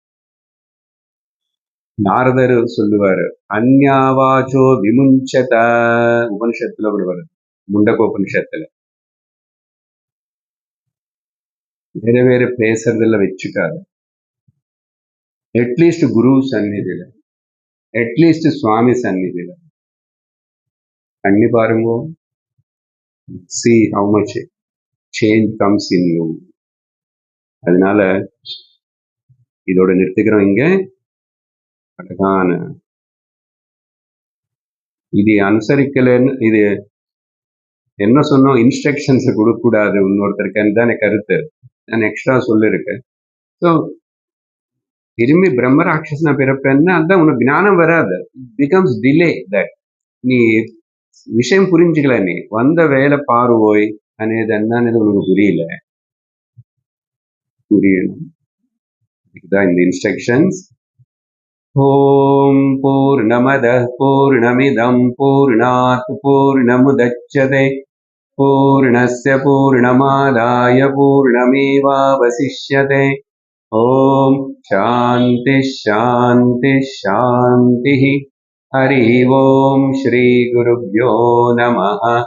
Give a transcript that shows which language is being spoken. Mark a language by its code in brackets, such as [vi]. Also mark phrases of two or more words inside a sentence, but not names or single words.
[ta] நாரதர் சொல்லுவாரு, [sa] अन्या वाचो विमुञ्चथ, [ta] உபனிஷத்துல அப்படி வருது, முண்டகோபனிஷத்துல. வேற வேற பேசுறதுல வச்சுக்காது. அட்லீஸ்ட் குரு சந்நிதியில, அட்லீஸ்ட் சுவாமி சந்நிதியில பண்ணி பாருங்க. [en] see how much change comes in you. [ta] அதனால இதோட நிறுத்திக்கிறோம் இங்க. அழகான இது அனுசரிக்கலன்னு, இது என்ன சொன்னோம், இன்ஸ்ட்ரக்ஷன்ஸ் கொடுக்க கூடாது இன்னொருத்தருக்கு தான் கருத்து. நான் எக்ஸ்ட்ரா சொல்லிருக்கேன். ஸோ திரும்பி பிரம்ம ராட்சசனா பிறப்பேன்னா அதான் உனக்கு ஞானம் வராது, [en] becomes delay. [ta] தட் நீ விஷயம் புரிஞ்சுக்கல, நீ வந்த வேலை பாருவோய் అనేది என்னன்னு உனக்கு புரியணும். இதுதான் இந்த இன்ஸ்ட்ரக்ஷன்ஸ். [sa] ओम् पूर्णमदः पूर्णमिदम् पूर्णात् पूर्णमुदच्यते पूर्णस्य पूर्णमादाय पूर्णमेवावशिष्यते. ओम् शान्ति शान्ति शान्ति. हरि ओम् श्री गुरुभ्यो नमः.